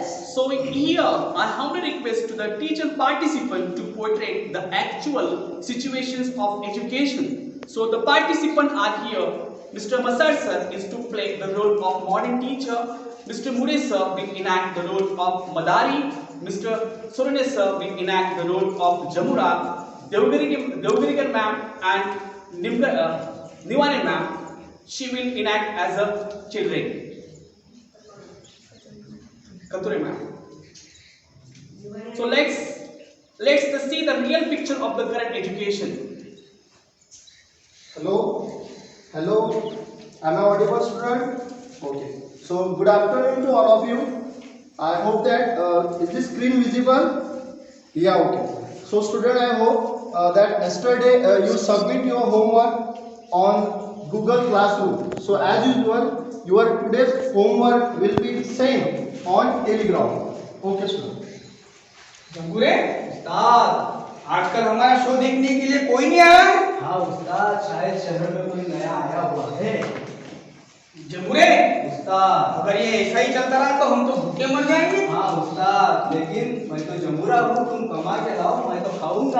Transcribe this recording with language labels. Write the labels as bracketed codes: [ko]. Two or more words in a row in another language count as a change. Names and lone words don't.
[en] So here, I humbly request to the teacher participant to portray the actual situations of education. So the participants are here. Mr. Masar sir is to play the role of modern teacher. Mr. Mure sir will enact the role of Madari. Mr. Sorone sir will enact the role of Jamura. Devgirigar ma'am and Niwane ma'am, she will enact as a children. Kature ma'am. So let's see the real picture of the current education. Hello, am I audible, student? Okay. So good afternoon to all of you. I hope that is this screen visible? Yeah, okay. So student, I hope that yesterday you submit your homework on Google Classroom. So as usual, your today's homework will be same on Telegram. Okay, student. [hi] जंगूरे उस्ताद, आजकल हमारा शो देखने के लिए कोई नहीं आया है? हाँ उस्ताद, शायद शहर में कोई नया आया हुआ है। जंगूरे उस्ताद, अगर ये ऐसा ही चलता रहा तो हम तो भूखे मर जाएंगे। हाँ उस्ताद, लेकिन मैं तो जमुरा हूँ, तुम कमा के लाओ, मैं तो खाऊंगा।